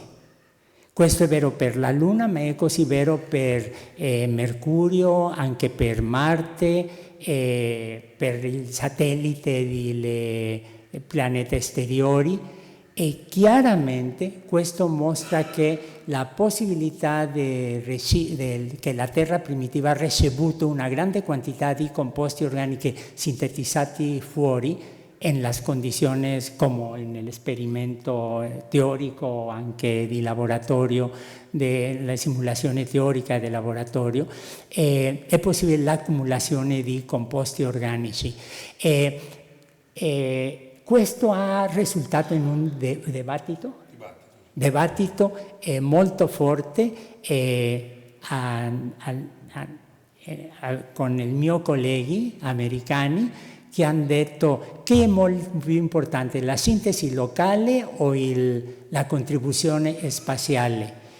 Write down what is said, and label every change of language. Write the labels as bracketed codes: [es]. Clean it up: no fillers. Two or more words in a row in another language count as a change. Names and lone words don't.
[it] Questo è vero per la Luna, ma è così vero per Mercurio, anche per Marte, per il satellite dei pianeti esteriori. E chiaramente questo mostra che la possibilità che la Terra primitiva ha ricevuto una grande quantità di composti organici sintetizzati fuori [es] en las condiciones como en el experimento teórico, [it] anche di laboratorio, della simulazione teorica del laboratorio, è possibile l'accumulazione di composti organici. Questo ha risultato in un dibattito molto forte con i miei colleghi americani, che hanno detto che è molto più importante la sintesi locale o la contribuzione spaziale.